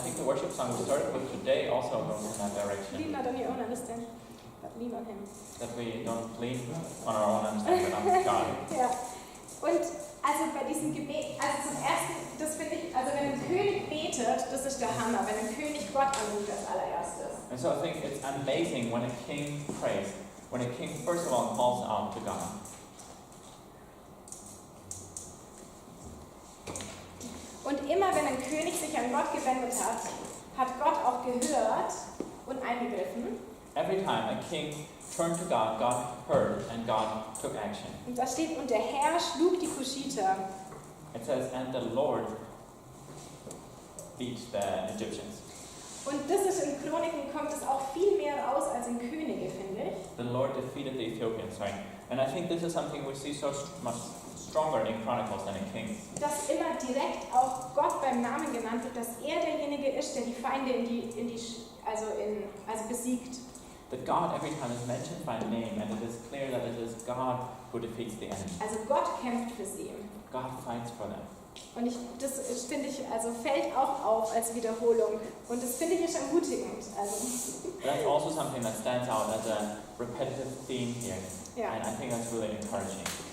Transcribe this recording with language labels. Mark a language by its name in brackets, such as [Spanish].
[English] worship song we started with today also goes in that direction. Lean not on your own understanding, but lean on him. That we don't lean on our own understanding, but on God. [German] Ja. Und also bei diesem Gebet, also zum ersten, das finde ich, also wenn ein König betet, das ist der Hammer, wenn ein König Gott anruft als allererstes. [English] And so I think it's amazing when a king prays, when a king first of all calls out to God. [German] Und immer wenn ein König sich an Gott gewendet hat, hat Gott auch gehört und eingegriffen. [English] Every time a king turned to God, God heard and God took action. [German] Und da steht, und der Herr schlug die Kuschiter. [English] It says, and the Lord beat the Egyptians. [German] Und das ist in Chroniken, kommt es auch viel mehr raus als in Könige, finde ich. [English] The Lord defeated the Ethiopians, right? And I think this is something we see so much stronger in Chronicles than in Kings. [German] Dass immer direkt auch Gott beim Namen genannt wird, dass er derjenige ist, der die Feinde also besiegt. [English] That God every time is mentioned by name, and it is clear that it is God who defeats the enemy. [German] Also Gott kämpft für sie. [English] God fights for them. [German] Und das finde ich, also fällt auch auf als Wiederholung. Und das finde ich ist ermutigend. Also. [English] That's also something that stands out as a repetitive theme here. [German] Ja. [English] And I think that's really encouraging.